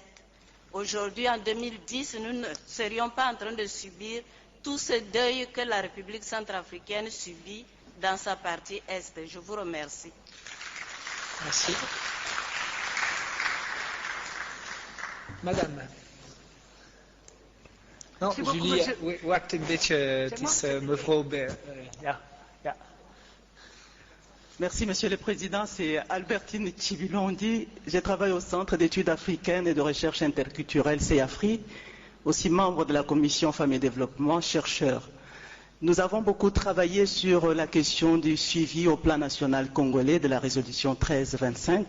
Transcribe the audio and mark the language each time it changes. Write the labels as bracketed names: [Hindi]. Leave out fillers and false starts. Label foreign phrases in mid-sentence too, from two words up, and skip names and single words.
[French] Aujourd'hui, en 2010, nous ne serions pas en train de subir tout ce deuil que la République centrafricaine subit dans sa partie Est. Je vous remercie. Merci. Madame. [Dutch] No, Julie, wacht een beetje, het is mevrouw ja. [French] Merci, Monsieur le Président. C'est Albertine Chibilondi. Je travaille au Centre d'études africaines et de recherche interculturelle CEAFRI, aussi membre de la Commission Femmes et Développement, chercheur. Nous avons beaucoup travaillé sur la question du suivi au plan national congolais de la résolution 1325.